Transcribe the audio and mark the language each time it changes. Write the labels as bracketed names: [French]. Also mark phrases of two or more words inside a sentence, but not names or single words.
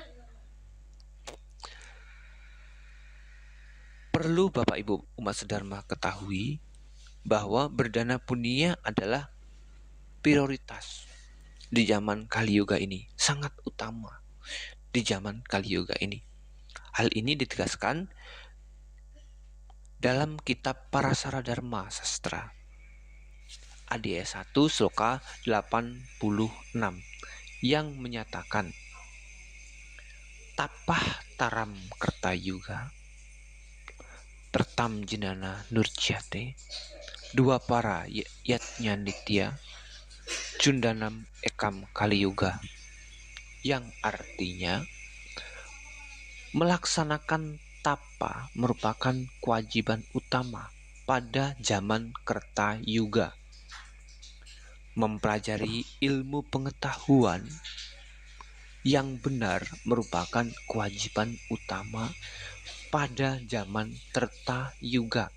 [Indonesian] Perlu Bapak Ibu umat sedharma ketahui bahwa berdana punia adalah prioritas di zaman Kali Yuga ini, sangat utama di zaman Kali Yuga ini. Hal ini ditegaskan dalam kitab Parasara Dharma Sastra ADS 1 Sloka 86 yang menyatakan [Sanskrit] तपः तरम् कृत युग तृतम् ज्ञान नुर्जते द्वा पर यत्न नित्य जुन्दनम् एकम् कलि युग, [Indonesian] yang artinya melaksanakan tapa merupakan kewajiban utama pada zaman Kerta Yuga. Mempelajari ilmu pengetahuan yang benar merupakan kewajiban utama pada zaman Treta Yuga.